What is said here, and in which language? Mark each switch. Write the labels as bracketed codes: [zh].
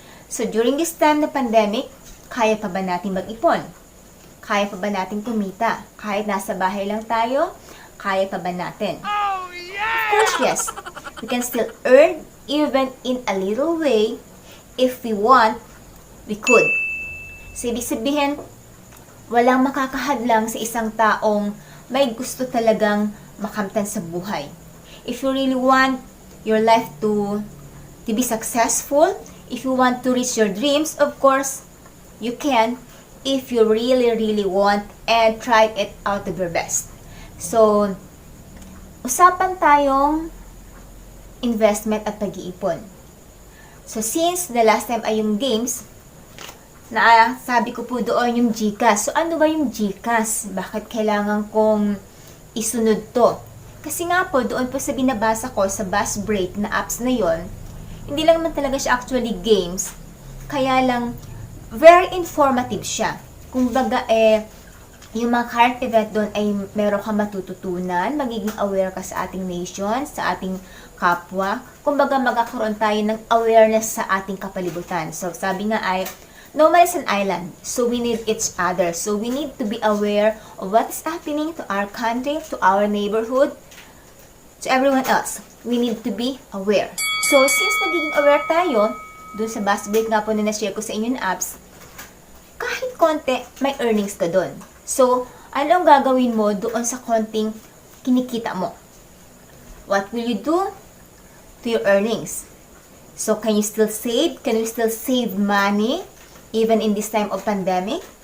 [tl] So, during this time na pandemic, kaya pa ba natin mag-ipon? Kaya pa ba natin kumita? Kahit nasa bahay lang tayo, kaya pa ba natin? [en] Oh, yeah! Of course, yes. We can still earn even in a little way. If we want, we could. [tl] So, ibig sabihin, walang makakahadlang sa isang taong may gusto talagang makamtan sa buhay. [en] If you really want your life to be successful, if you want to reach your dreams, of course, you can if you really, really want and try it out of your best. [tl] So, usapan tayong investment at pag-iipon. So, [en] since the last time [tl] ay yung games, na sabi ko po doon yung GCash. So, ano ba yung GCash? Bakit kailangan kong isunod to? Kasi nga po, doon po sa binabasa ko sa Bus Break na apps na yon, hindi lang naman talaga siya actually games. Kaya lang, very informative siya. Kumbaga yung mga current event doon ay meron ka matututunan, magiging aware ka sa ating nation, sa ating kapwa. Kumbaga magkakaroon tayo ng awareness sa ating kapalibutan. [en] So, [tl] sabi nga ay, [en] no man is an island, so we need each other. So, we need to be aware of what is happening to our country, to our neighborhood, to everyone else. We need to be aware. [tl] So, since nagiging aware tayo, doon sa Bus Break nga po na na-share ko sa inyo na apps, kahit konti, may earnings ka doon. So, ano ang gagawin mo doon sa konting kinikita mo? [en] What will you do to your earnings? So, can you still save? Can you still save money even in this time of pandemic?